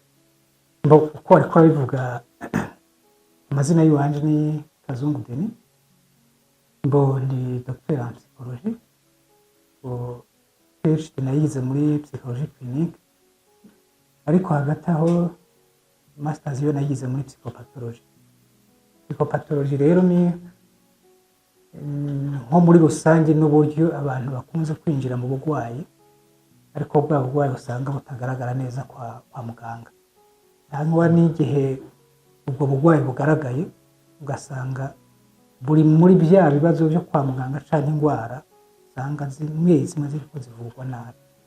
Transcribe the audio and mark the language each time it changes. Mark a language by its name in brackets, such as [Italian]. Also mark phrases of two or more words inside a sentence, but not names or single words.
[Rundi] Uko ariko bivuga amazina y'uwanje ni Kazungu Denis. [French] Ndi docteur en psychologie. PhD [Rundi] nayize muri [French] psychologie clinique. [Rundi] Ariko hagati aho masters yo nayize muri psychopathology. Psychopathology rero ni nko muri rusange n'uburyo abantu bakunze kwinjira mu bugwayi ariko bwa bugwayi usanga butagaragara neza kwa muganga. Hanyuma n'igihe ubwo bugwayi bugaragaye ugasanga buri muri bya bibazo byo kwa muganga cyangwa indwara usanga zimwe ziriko zivugwa nabi.